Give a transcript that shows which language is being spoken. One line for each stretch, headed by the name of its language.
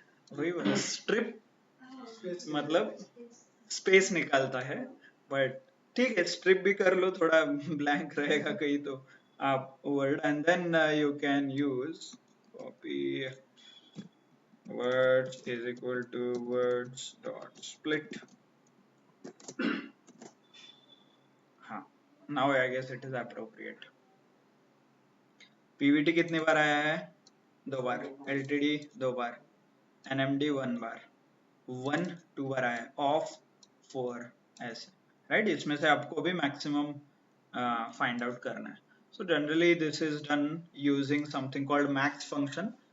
Hindi: वही बोला,
English: strip मतलब space निकालता है, बट
Hindi: ठीक है स्ट्रिप भी कर लो, थोड़ा ब्लैंक रहेगा कहीं तो आप
English: Word, and then you can use copy words is equal to words dot split. हाँ, now I guess it is appropriate.
Hindi: PVT कितनी बार आया है? 2 बार, LTD 2 बार, NMD 1 बार, 1 2 बार आया है, ऑफ 4 ऐसे, राइट? इसमें से आपको भी मैक्सिमम फाइंड आउट करना है।
English: So generally this is done using something called max function.